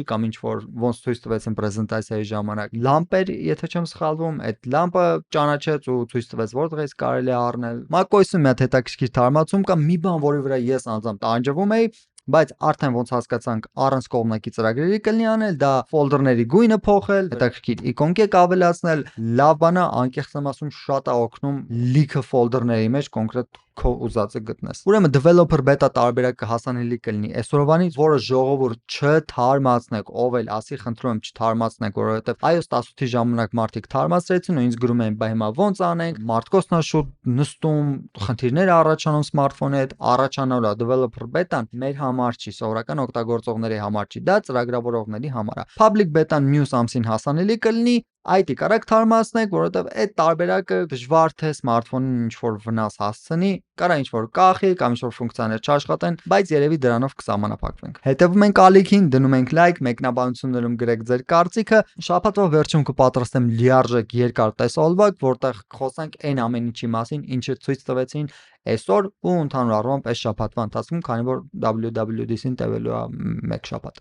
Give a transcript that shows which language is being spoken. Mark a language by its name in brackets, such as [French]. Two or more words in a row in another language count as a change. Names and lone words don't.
[Armenian] կամ ինչ որ ոնց ցույց տվեցին պրեզենտացիայի ժամանակ լամպեր, եթե չեմ սխալվում, այդ լամպը ճանաչեց ու ցույց տվեց որտեղից կարելի է առնել։ macOS-ում մի հատ հետաքրքիր թարմացում կա, մի բան որի վրա ես անձամբ տանջվում էի, բայց արդեն ոնց հասկացանք առանց կողմնակի ծրագրերի կլինի անել, դա ֆոլդերների գույնը փոխել, հետաքրքիր իկոնկեք ավելացնել, լավ բան է, անկեղծ եմ ասում, շատ է օգնում լիքը ֆոլդերների մեջ կոնկրետ քո ուզածը գտնես։ Ուրեմն [English] developer beta [Armenian] տարբերակը հասանելի կլինի այսօրվանից, որը ժողովուրդ չթարմացնեք, ով էլ ասի, խնդրում եմ չթարմացնեք, որովհետև iOS 18-ի ժամանակ մարդիկ թարմացրեցին ու ինձ գրում էին, բա հիմա ոնց անենք, մարդկոսն է շուտ նստում, խնդիրներ առաջանում սմարթֆոնի հետ, առաջանալու է [English] developer beta-ն [Armenian] մեր համար չի, սովորական օգտագործողների համար չի, դա ծրագրավորողների համար է։ [English] Public beta-ն [Armenian] մյուս ամսին հասանելի կլինի, IT կարաք թարմացնեք, որովհետև այդ տարբերակը դժվար թե սմարթֆոնին ինչ-որ վնաս հասցնի, կարա ինչ-որ կախի կամ ինչ-որ ֆունկցիաներ չաշխատեն, բայց երևի դրանով կսահմանափակվենք։ Հետևում ենք ալիքին, դնում ենք լայք, մեկնաբանություններում գրեք ձեր կարծիքը։ Շաբաթվա վերջում կպատրաստեմ լիարժեք երկար տեսօլվակ, որտեղ խոսենք այն ամեն ինչի մասին, ինչը ցույց տվեցին այսօր ու ընդհանուր առմամբ այս շաբաթվա ընթացքում, քանի որ WWDC-ն տևելու է մեկ շաբաթ։